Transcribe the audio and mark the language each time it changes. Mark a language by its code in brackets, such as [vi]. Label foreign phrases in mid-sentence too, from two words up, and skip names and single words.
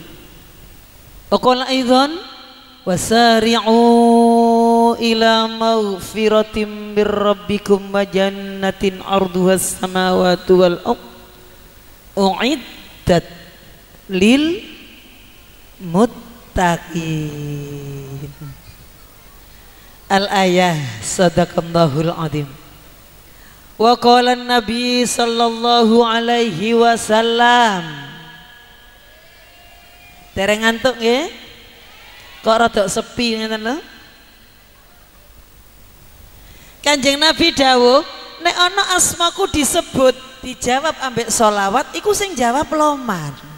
[ar] وقال أيضا وسارعوا إلى مغفرة من ربكم وجنة عرضها السماوات والأرض أعدت للمتقين. الآية. صدق الله العظيم. وقال النبي صلى الله عليه وسلم. [jv] Dereng ngantuk nggih? Kok rada sepi ngeten lho? Kanjeng Nabi dawuh, nek ana asmaku disebut dijawab ambek sholawat, iku sing jawab loman.